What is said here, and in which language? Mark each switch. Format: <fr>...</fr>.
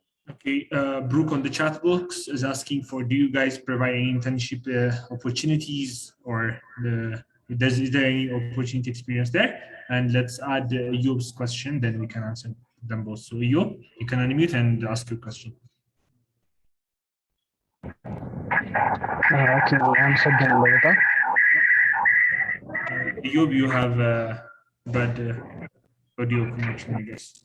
<en>Okay, Brooke on the chat box is asking for, do you guys provide any internship opportunities, or is there any opportunity experience there? And let's add Yob's question, then we can answer them both. So Yob, you can unmute and ask your question.</en> <am>Okay, አመሰግናለሁ በጣም።</am> <en>Yob, you have bad audio connection, I guess.</en>